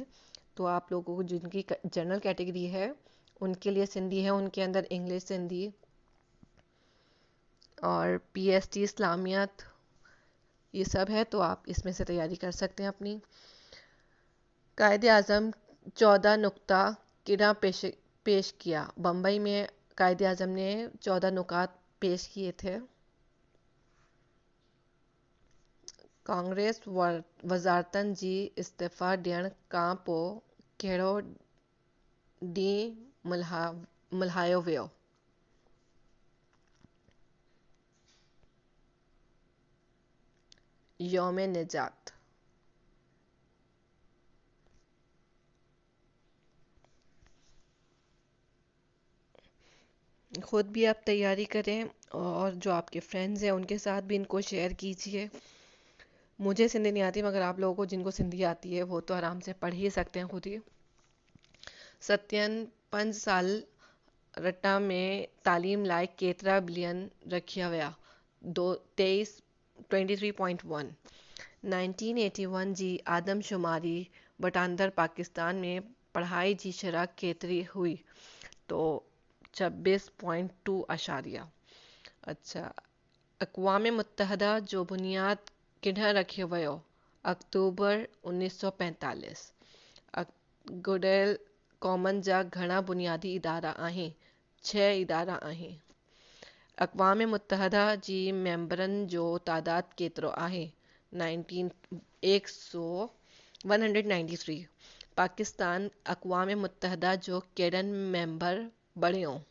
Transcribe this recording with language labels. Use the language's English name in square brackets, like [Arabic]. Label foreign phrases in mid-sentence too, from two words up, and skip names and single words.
[Urdu] تو آپ لوگوں کو جن کی [English] general category [Urdu] ہے ان کے لیے سندھی ہے، ان کے اندر انگلش سندھی اور PST اسلامیات یہ سب ہے، تو آپ اس میں سے تیاری کر سکتے ہیں اپنی. [Sindhi] कायदे आज़म 14 नुक्ता किड़ा पेश किया? [Urdu] بمبئی میں قائد اعظم نے 14 نکات پیش کیے تھے. [Sindhi] कांग्रेस वज़ारतन जी इस्तीफ़ा ॾियण खां पोइ कहिड़ो ॾींहुं मल्हायो वियो? यौम निजात। [Urdu] خود بھی آپ تیاری کریں اور جو آپ کے فرینڈز ہیں ان کے ساتھ بھی ان کو شیئر کیجیے. مجھے سندھی نہیں آتی، مگر آپ لوگوں کو جن کو سندھی آتی ہے وہ تو آرام سے پڑھ ہی سکتے ہیں خود ہی. [Sindhi] सत्यन 5 साल रटा में तालीम लाइ केतिरा बिलियन रखिया विया? 23.1। 1981 जी आदमशुमारी वटांदड़ पाकिस्तान में पढ़ाई जी शरह केतिरी हुई? [Urdu] تو 26.2 اعشاریہ. [Sindhi] अच्छा, अक़वाम मुत्तहदा जो बुनियाद किॾां रखियो वियो? अक्टूबर 1945। गुडियल क़ौमनि जा घणा बुनियादी इदारा आहिनि? 6 इदारा आहिनि। अक़वाम मुत्तहदा जी मेंबरनि जो तादाद केतिरो आहे? 193। पाकिस्तान अक़वाम मुत्तहदा जो केॾनि मेंबर बणियो?